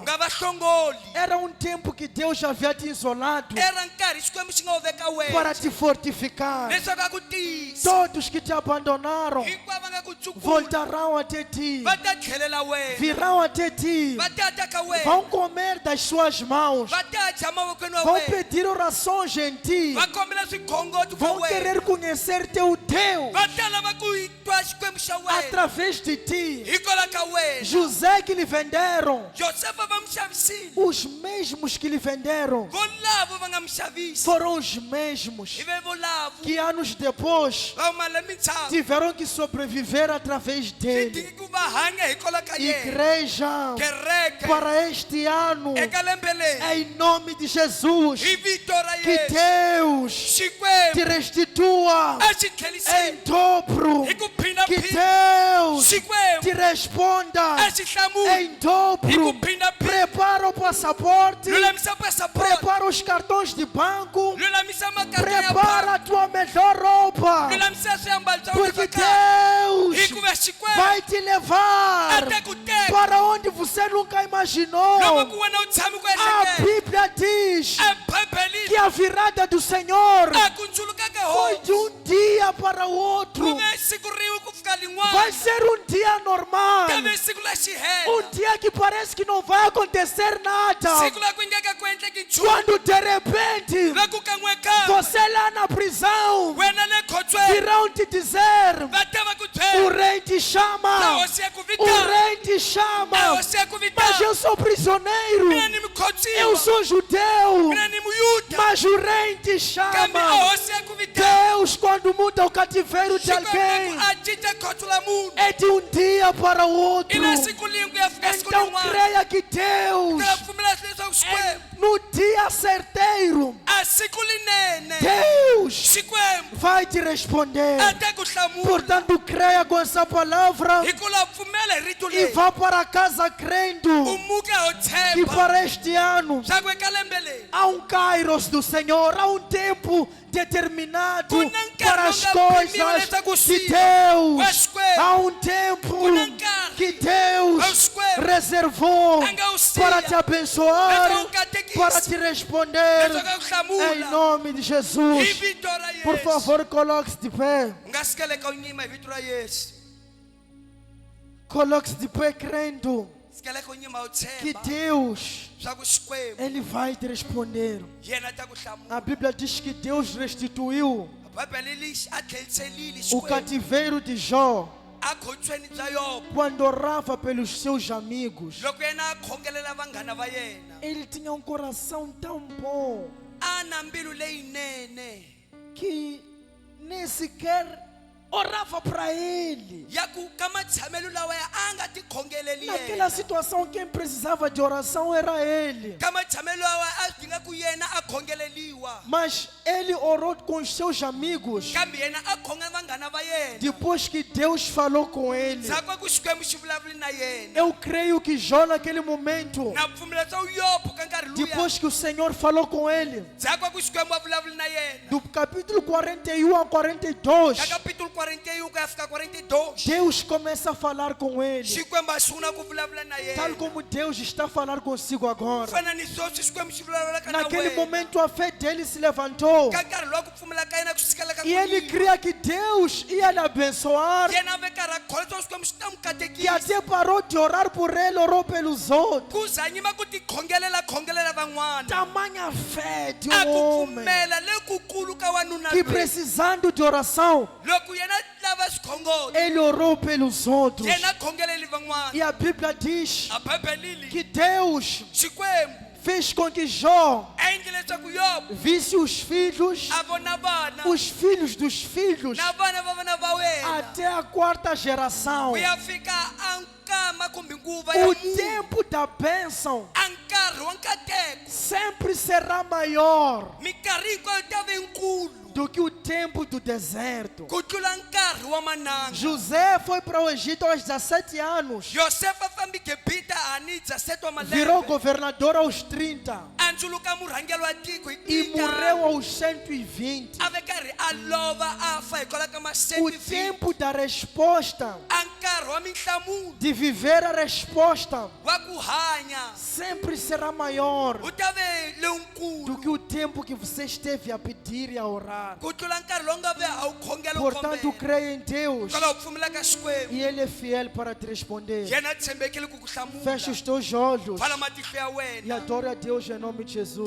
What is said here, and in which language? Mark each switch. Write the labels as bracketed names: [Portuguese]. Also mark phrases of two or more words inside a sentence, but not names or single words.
[Tsonga] nga va hlongoli [Portuguese] Era um tempo que Deus já havia te isolado [Tsonga] era nkarhi xikwembu xi nga wu veka [Portuguese] para [Tsonga] wena [Portuguese] te fortificar. [Tsonga] leswaku a ku tiyisa [Portuguese] Todos que te abandonaram [Tsonga] hinkwavo va nga ku tsukula [Portuguese] voltarão até ti. [Tsonga] va ta tlhelela wena [Portuguese] Virão até ti. [Tsonga] va ta ta ka wena [Portuguese] Vão comer das suas mãos. [Tsonga] va ta dya mavokweni wa [Portuguese] Vão [Tsonga] wena [Portuguese] pedir orações em ti. [Tsonga] va kombela swikhongoti ka [Portuguese] Vão [Tsonga] wena [Portuguese] querer conhecer teu Deus [Tsonga] va ta lava ku twa xikwembu xa wena [Portuguese] através de ti. [Tsonga] hikwalaho ka wena [Portuguese] José que lhe venderam, [Tsonga] josefa va mu xavisile [Portuguese] os mesmos que lhe venderam [Tsonga] volavo va nga mu xavisi [Portuguese] foram os mesmos [Tsonga] ive volavo [Portuguese] que anos depois [Tsonga] va huma lembe ntshavu [Portuguese] tiveram que sobreviver através [Tsonga] swi [Portuguese] dele. [Tsonga] dingi ku va hanya hikwalaho ka yena [Portuguese] Igreja, [Tsonga] kereke [Portuguese] para este ano, [Tsonga] eka lembe leri [Portuguese] em nome de Jesus, [Tsonga] hi vito ra [Portuguese] que [Tsonga] yesu [Portuguese] Deus te [Tsonga] xikwembu [Portuguese] restitua [Tsonga] a xi [Portuguese] em [Tsonga] tlheliseli [Portuguese] dobro, [Tsonga] hi ku [Portuguese] que [Tsonga] phindaphinda [Portuguese] Deus [Tsonga] xikwembu [Portuguese] te responda [Tsonga] a xi hlamula [Portuguese] em dobro. [Tsonga] hi ku phindaphinda [Portuguese] Prepara o passaporte, [Tsonga] lulamisa passport [Portuguese] prepara os cartões de banco, [Tsonga] lulamisa makarata ya [Portuguese] prepara [Tsonga] bangi [Portuguese] a tua melhor roupa, [Tsonga] lulamisa swiambalo swa [Portuguese] porque [Tsonga] wena hi [Portuguese] Deus [Tsonga] ku va xikwembu [Portuguese] vai te levar [Tsonga] a ta ku teka [Portuguese] para onde você nunca imaginou. [Tsonga] loko ku wena u tshami ku [Portuguese] A [Tsonga] ehleketa [Portuguese] Bíblia diz [Tsonga] a bibelini [Portuguese] que a virada do Senhor [Tsonga] a ku ndzuluka ka [Portuguese] foi de [Tsonga] hosi [Portuguese] um dia para o [Tsonga] ku [Portuguese] outro. [Tsonga] ve siku rin'we ku fika [Portuguese] Vai [Tsonga] lin'wana [Portuguese] ser um dia normal, [Tsonga] ka ve siku la xihela [Portuguese] dia que parece que não vai acontecer nada. [Tsonga] siku la ku ngeka ku endleki nchumu [Portuguese] Quando de repente [Tsonga] loko ka n'we kama [Portuguese] você lá na prisão [Tsonga] wena le khotsweni [Portuguese] virão te dizer: [Tsonga] va ta va ku [Portuguese] o [Tsonga] byela [Portuguese] rei te [Tsonga] na [Portuguese] chama, [Tsonga] hosi ya ku [Portuguese] o [Tsonga] vitana [Portuguese] rei te [Tsonga] na [Portuguese] chama, [Tsonga] hosi ya ku [Portuguese] mas [Tsonga] vitana [Portuguese] eu sou prisioneiro, [Tsonga] mina ni [Portuguese] eu [Tsonga] mukhotsiwa [Portuguese] sou judeu, [Tsonga] mina ni muyuda [Portuguese] mas o rei te [Tsonga] kambe a [Portuguese] chama. [Tsonga] hosi ya ku vitana [Portuguese] Deus, quando muda o cativeiro de [Tsonga] xikwembu [Portuguese] alguém, [Tsonga] a cinca khotso la munhu [Portuguese] é de um dia para o outro. [Tsonga] i na siku lin'we ku ya fika siku [Portuguese] Então [Tsonga] lin'wana [Portuguese] creia que Deus, [Tsonga] ta pfumela leswaku xikwembu [Portuguese] no dia certeiro, [Tsonga] a siku linene [Portuguese] Deus [Tsonga] xikwembu [Portuguese] vai te responder. [Tsonga] a ta ku hlamula [Portuguese] Portanto, creia com essa palavra [Tsonga] hi ku la pfumela hi rito [Portuguese] e [Tsonga] leri [Portuguese] vá para casa crendo [Tsonga] u muke ho [Portuguese] que [Tsonga] tshemba [Portuguese] para este ano [Tsonga] swa ku eka lembe leri [Portuguese] há um kairos do Senhor, há um tempo determinado [Tsonga] Ku na nkarhi [Portuguese] para as [Tsonga] lowu nga pimiwa [Portuguese] coisas [Tsonga] leswaku [Portuguese] de [Tsonga] swi wa [Portuguese] Deus. [Tsonga] xikwembu [Portuguese] Há um tempo [Tsonga] Ku na nkarhi [Portuguese] que Deus [Tsonga] wa xikwembu [Portuguese] reservou [Tsonga] a nga wu siya [Portuguese] para te abençoar, [Tsonga] leswaku u katekisa [Portuguese] para te responder [Tsonga] leswaku a ku [Portuguese] em [Tsonga] hlamula [Portuguese] nome de [Tsonga] hi [Portuguese] Jesus. [Tsonga] vito ra [Portuguese] Por [Tsonga] yesu [Portuguese] favor, coloque-se de pé. [Tsonga] u nga sikeleka u nyima hi vito ra yesu [Portuguese] Coloque-se de pé crendo [Tsonga] sikeleka u nyima u [Portuguese] que [Tsonga] tshemba [Portuguese] Deus, [Tsonga] swa ku xikwembu [Portuguese] Ele vai te responder. [Tsonga] yena ta ku hlamula [Portuguese] A Bíblia diz que Deus restituiu [Tsonga] bibele lexi a tlheliselile [Portuguese] o [Tsonga] xikwembu [Portuguese] cativeiro de Jó [Tsonga] a khotsweni bya yobo [Portuguese] quando orava pelos seus amigos. [Tsonga] loko yena a khongelela vanghana va yena [Portuguese] Ele tinha um coração tão bom [Tsonga] a na mbilu leyinene [Portuguese] que nem sequer orava para ele. [Tsonga] ya ku ka matshamelo lawaya a nga ti khongeleli [Portuguese] Naquela [Tsonga] yena [Portuguese] situação, quem precisava de oração era ele. [Tsonga] ka matshamelo lawa a dinga ku yena a khongeleliwa [Portuguese] Mas ele orou com os seus amigos [Tsonga] kambe yena a khonga vanghana va yena [Portuguese] depois que Deus falou com ele. [Tsonga] zakwa ku xikwembu xi vulavuli na yena [Portuguese] Eu creio que Jó, naquele momento, [Tsonga] na pfumela swa yobo ka nkarhi luya [Portuguese] depois que o Senhor falou com ele, [Tsonga] zakwa ku xikwembu a vulavuli na yena [Portuguese] do capítulo 41 a 42, [Tsonga] ka kapitulo 41 ku ya fika 42 [Portuguese] Deus começa a falar com ele, [Tsonga] xikwembu a sungula ku vulavula na [Portuguese] tal [Tsonga] yena [Portuguese] como Deus está a falar consigo agora. [Tsonga] fana ni sweswi xikwembu xi vulavulaka na [Portuguese] Naquele [Tsonga] wena [Portuguese] momento, a fé dele se levantou [Tsonga] ka nkarhi lowa ku pfumela ka yena ku sikela ka [Portuguese] e ele cria que Deus ia lhe abençoar, [Tsonga] yena a ve karhi a kholwa swa xikwembu xi ta n'wi [Portuguese] que [Tsonga] katekisa [Portuguese] até parou de orar por ele, orou pelos outros. [Tsonga] ku za nyima ku ti khongelela van'wana [Portuguese] Tamanha fé de [Tsonga] a [Portuguese] um [Tsonga] ku [Portuguese] homem [Tsonga] pfumela lekukulu ka wanuna [Portuguese] que [Tsonga] loyi [Portuguese] precisando de oração, [Tsonga] loko yena lava swikhongoti [Portuguese] ele orou pelos outros. [Tsonga] yena a khongeleli van'wana [Portuguese] E a Bíblia diz [Tsonga] a bibele [Portuguese] que Deus [Tsonga] xikwembu [Portuguese] fez com que Jó [Tsonga] a endle leswaku yobu [Portuguese] visse os filhos, [Tsonga] a vona vana [Portuguese] os filhos dos filhos, [Tsonga] na vana va vana va wena [Portuguese] até a quarta geração. [Tsonga] ku ya fika a nkama kumbe nguva [Portuguese] O [Tsonga] ya munhu [Portuguese] tempo da bênção [Tsonga] a nkarhi wa nkateko [Portuguese] sempre será maior [Tsonga] minkarhi hinkwayo ta ve nkulu [Portuguese] do que o tempo do deserto. [Tsonga] ku tlula nkarhi wa mananga [Portuguese] José foi para o Egito aos 17 anos, [Tsonga] yosefa a fambi gebita ani 17 wa [Portuguese] virou [Tsonga] malembe [Portuguese] governador aos 30 [Tsonga] a ndzuluka murhangeri wa tiko hi [Portuguese] e [Tsonga] tika [Portuguese] morreu aos 120. [Tsonga] a ve karhi a lova a fa hikwalaho ka [Portuguese] O [Tsonga] masenti [Portuguese] tempo da resposta, [Tsonga] a nkarhi wa minhlamulo [Portuguese] de viver a resposta, [Tsonga] wa ku hanya [Portuguese] sempre será maior [Tsonga] wu ta ve [Portuguese] do [Tsonga] lowukulu [Portuguese] que o tempo que você esteve a pedir e a orar. [Tsonga] ku tlula nkarhi lowu nga ve a wu khongela u [Portuguese] Portanto, [Tsonga] kombela [Portuguese] creia em Deus [Tsonga] kwalaho ku pfumela ka xikwembu [Portuguese] e Ele é fiel para te responder. [Tsonga] yena a tshembekile ku ku [Portuguese] Feche [Tsonga] hlamula [Portuguese] os teus olhos [Tsonga] pfala matihlo ya [Portuguese] e [Tsonga] wena [Portuguese] adore a Deus em nome de Jesus.